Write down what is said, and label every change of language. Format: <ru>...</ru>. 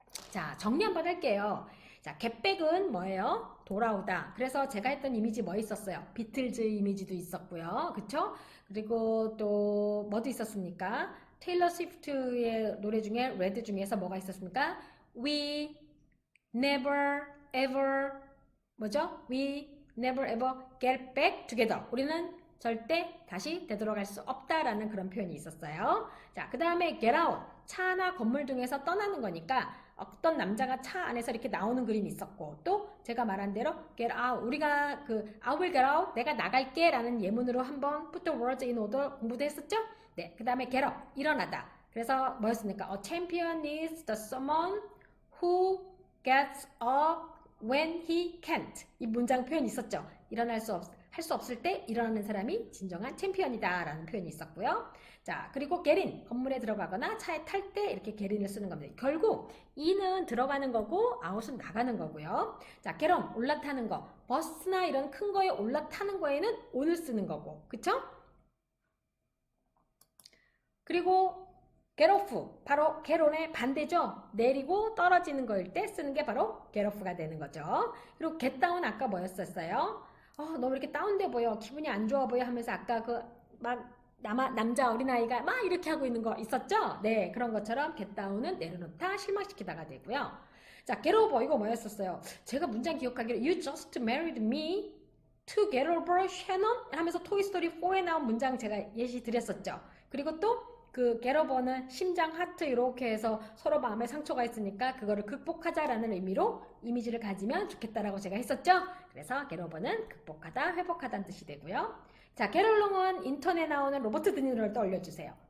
<ko>자, 정리 한번 할게요. 자, getback은 뭐예요? 돌아오다. 그래서 제가 했던 이미지 뭐 있었어요? 비틀즈 이미지도 있었고요. 그쵸? 그리고 또 뭐도 있었습니까? 테일러 스위프트의 노래 중에 레드 중에서 뭐가 있었습니까?</ko> <en>We never ever</en> <ko>뭐죠?</ko> <en>We never ever get back together.</en> <ko>우리는 절대 다시 되돌아갈 수 없다라는 그런 표현이 있었어요. 자, 그 다음에 get out. 차나 건물 등에서 떠나는 거니까 어떤 남자가 차 안에서 이렇게 나오는 그림이 있었고 또 제가 말한 대로 get out 우리가 그</ko> <en>I will get out</en> <ko>내가 나갈게 라는 예문으로 한번</ko> <en>put the words in order</en> <ko>공부도 했었죠? 네, 그 다음에 get up 일어나다 그래서 뭐였습니까?</ko> <en>A champion is the someone who gets up when he can't 이 문장 표현이 있었죠?</en> <ko>할 수 없을 때 일어나는 사람이 진정한 챔피언이다 라는 표현이 있었고요. 자, 그리고 get in, 건물에 들어가거나 차에 탈 때 이렇게 get in을 쓰는 겁니다. 결국 in은 들어가는 거고 out은 나가는 거고요. 자, get on, 올라타는 거. 버스나 이런 큰 거에 올라타는 거에는 on을 쓰는 거고. 그쵸? 그리고 get off, 바로 get on의 반대죠. 내리고 떨어지는 거일 때 쓰는 게 바로 get off가 되는 거죠. 그리고 get down 아까 뭐였었어요? 너무 이렇게 다운돼 보여. 기분이 안 좋아 보여 하면서 아까 그 막 남자 어린아이가 막 이렇게 하고 있는 거 있었죠? 네, 그런 것처럼 get down은 내려놓다, 실망시키다가 되고요. 자, get over 이거 뭐였었어요? 제가 문장 기억하기로</ko> <en>You just married me to get over Shannon?</en> <ko>하면서 토이스토리 4에 나온 문장 제가 예시 드렸었죠. 그리고 또 그 게러버는 심장 하트 이렇게 해서 서로 마음에 상처가 있으니까 그거를 극복하자라는 의미로 이미지를 가지면 좋겠다라고 제가 했었죠. 그래서 게러버는 극복하다, 회복하다는 뜻이 되고요. 자, 게롤롱은 인턴에 나오는 로버트 드니로를 떠올려주세요.</ko>